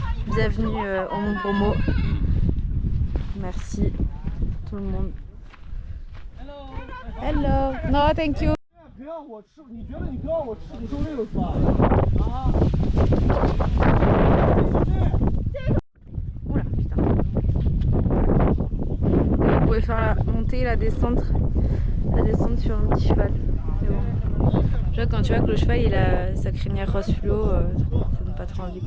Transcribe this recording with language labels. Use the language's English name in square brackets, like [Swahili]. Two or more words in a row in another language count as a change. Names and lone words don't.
[French] Bienvenue au Mont Bromo. Merci tout le monde. [English] Hello. No, thank you. [Chinese] 别让我吃，你觉得你不让我吃，你受累了是吧？啊！ [French] Oula, putain. Vous pouvez faire la montée et la descente sur un petit cheval. C'est bon. Déjà, quand tu vois que le cheval il a sa crinière rose fluo, ça donne pas trop envie.